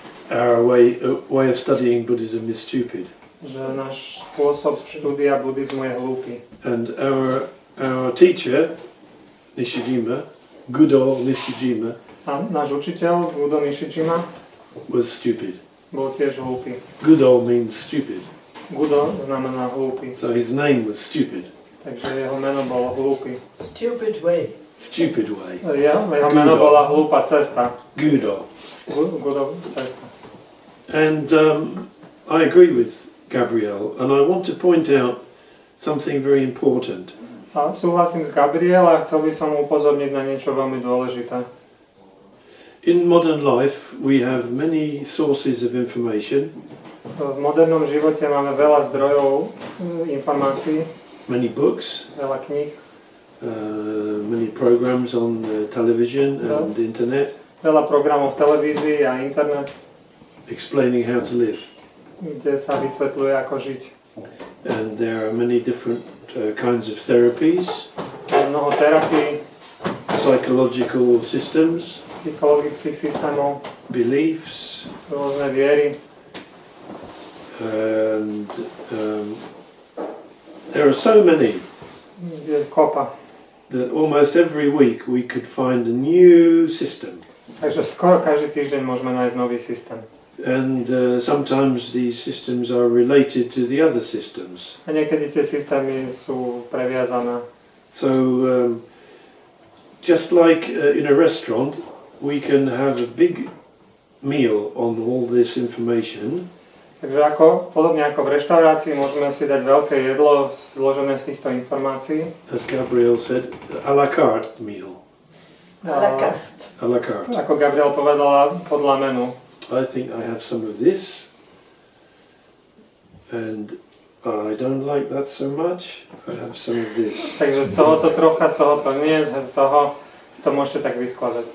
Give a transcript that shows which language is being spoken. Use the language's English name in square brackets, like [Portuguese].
[English] Our way of studying Buddhism is stupid. [Slovak] Že náš spôsob štúdia buddhizmu je hlúpy. [English] And our teacher, Nishijima, Gudo Nishijima, [Slovak] a náš učiteľ, Gudo Nishijima, [English] was stupid. [Slovak] bol tiež hlúpy. [English] Gudo means stupid. [Slovak] Gudo znamená hlúpy. [English] So his name was stupid. [Slovak] Takže jeho meno bolo hlúpy. [English] Stupid way. Stupid way. [Slovak] Jeho meno bola hlúpa cesta. [English] Gudo. [Slovak] Gudo cesta. [English] And I agree with Gabriele, and I want to point out something very important. [Slovak] A súhlasím s Gabriele a chcel by som upozorniť na niečo veľmi dôležité. [English] In modern life we have many sources of information. [Slovak] V modernom živote máme veľa zdrojov informácií, [English] many books, [Slovak] veľa kníh, [English] many programs on television and internet, [Slovak] veľa programov v televízii a internet, [English] explaining how to live. [Slovak] Kde sa vysvetľuje, ako žiť. [English] And there are many different kinds of therapies, [Slovak] mnoho terapií, [English] psychological systems, [Slovak] psychologických systémov, [English] beliefs, [Slovak] rôzne viery. [English] And there are so many [Slovak] Je kopa. [English] that almost every week we could find a new system. [Slovak] Takže skoro každý týždeň môžeme nájsť nový systém. [English] And sometimes these systems are related to the other systems. [Slovak] A niekedy tie systémy sú previazané. [English] So just like in a restaurant, we can have a big meal on all this information. [Slovak] Takže podobne ako v reštaurácii môžeme si dať veľké jedlo zložené z týchto informácií. [English] As Gabriele said, à la carte meal. [French] À la carte. À la carte. [Slovak] Ako Gabriele povedala, podľa menu. [English] I think I have some of this, and I don't like that so much. I have some of this. [Slovak] Takže z tohoto trocha, z tohoto nie, z toho si to môžete tak vyskladať.